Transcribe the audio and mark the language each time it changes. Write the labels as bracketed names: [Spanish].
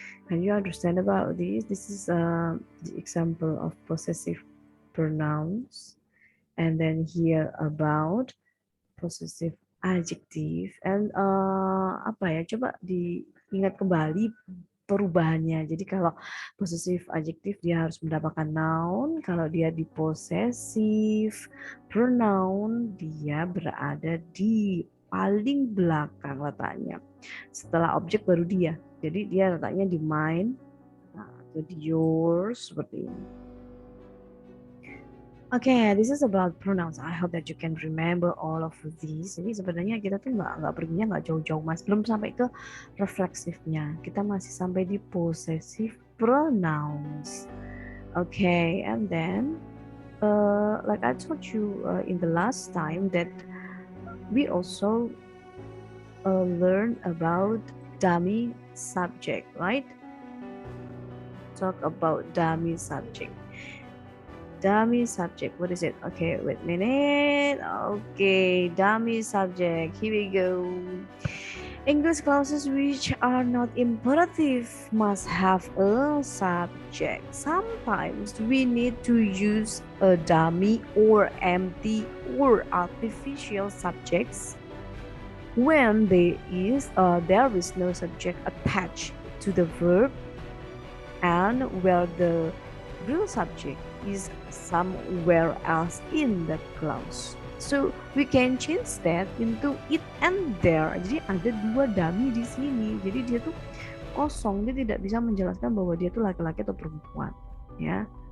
[English] Can you understand about this? This is the example of possessive pronouns. And then here about possessive adjective. [Indonesian] And coba diingat kembali perubahannya. Jadi kalau possessive adjective dia harus mendapatkan noun, kalau dia di possessive pronoun dia berada di paling belakang letaknya. Setelah objek baru dia. Jadi dia letaknya di mine atau di yours seperti ini. [English] Okay, this is about pronouns. I hope that you can remember all of these. [Indonesian] Jadi sebenarnya kita tuh nggak perginya nggak jauh-jauh, mas. Belum sampai ke refleksifnya. Kita masih sampai di possessive pronouns. [English] Okay, and then like I told you in the last time that we also learn about dummy subject, right? Talk about dummy subject. Dummy subject, what is it? Okay, wait a minute. Okay, dummy subject, here we go. English clauses which are not imperative must have a subject. Sometimes we need to use a dummy or empty or artificial subjects when there is no subject attached to the verb and where the real subject is somewhere else in that clause. So we can change that into it and there. [Indonesian] Jadi ada 2 dummy di sini. Jadi dia tuh kosong, dia tidak bisa menjelaskan bahwa dia tuh laki-laki atau perempuan, ya.